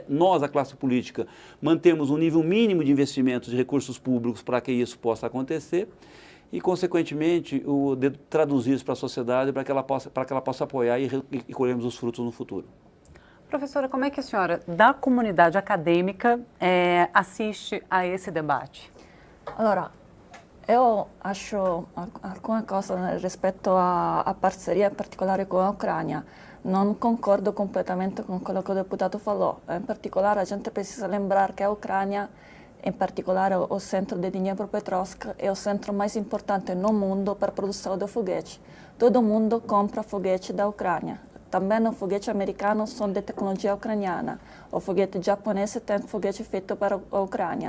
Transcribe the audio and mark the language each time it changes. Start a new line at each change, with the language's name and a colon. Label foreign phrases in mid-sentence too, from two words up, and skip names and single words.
Portuguese: Nós, a classe política, mantemos um nível mínimo de investimentos de recursos públicos para que isso possa acontecer e, consequentemente, traduzir isso para a sociedade para que ela possa apoiar e colhermos os frutos no futuro. Professora, como é que a senhora, da comunidade acadêmica, assiste a esse debate? Allora, eu acho alguma coisa rispetto a parceria
Italian: in particolare con
Portuguese: a Ucrânia.
Italian: Non concordo completamente con quello che il deputato falou. In particolare,
Portuguese: a gente precisa lembrar que a Ucrânia, em particolare o centro de Dnipropetrovsk, é o centro mais importante no mundo para a produção de foguete. Todo mundo compra foguete da Ucrânia. Também o foguete americano são de tecnologia ucraniana. O foguete japonês tem foguete feito para a Ucrânia.